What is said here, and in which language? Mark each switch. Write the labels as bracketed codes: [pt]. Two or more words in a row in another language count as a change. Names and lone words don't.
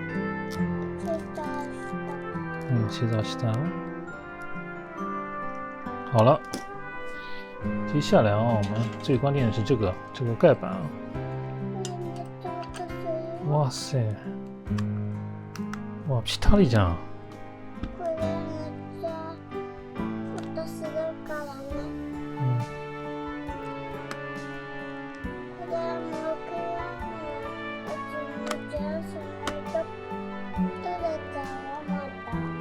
[zh] 切到下。好了，接下来我们最关键的是这个盖板。哇塞，哇， [ja] ぴったりじゃん。これめっちゃ音するからね。これもくらいのやつ持ち合わせないと取れちゃうよ、また。